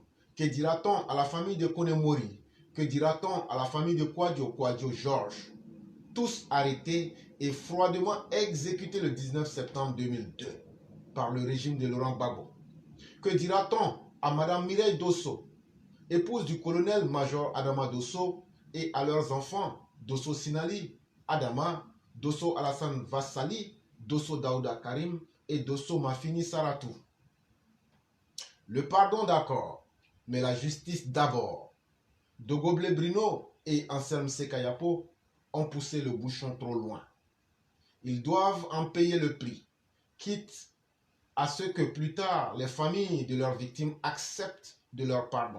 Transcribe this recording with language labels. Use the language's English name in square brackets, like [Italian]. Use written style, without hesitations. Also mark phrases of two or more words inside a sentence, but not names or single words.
[French] Que dira-t-on à la famille de Konemori? Que dira-t-on à la famille de Kouadio Georges? Tous arrêtés et froidement exécutés le 19 septembre 2002 par le régime de Laurent Gbagbo. Que dira-t-on à Madame Mireille Dosso, épouse du colonel-major Adama Dosso, et à leurs enfants Dosso Sinali, Adama, Dosso Alassane Vassali, Dosso Daouda Karim et Dosso Mafini Saratou. Le pardon d'accord, mais la justice d'abord. Dogoble Brino et Anselme Sekayapo ont poussé le bouchon trop loin. Ils doivent en payer le prix, quitte à ce que plus tard les familles de leurs victimes acceptent de leur pardon.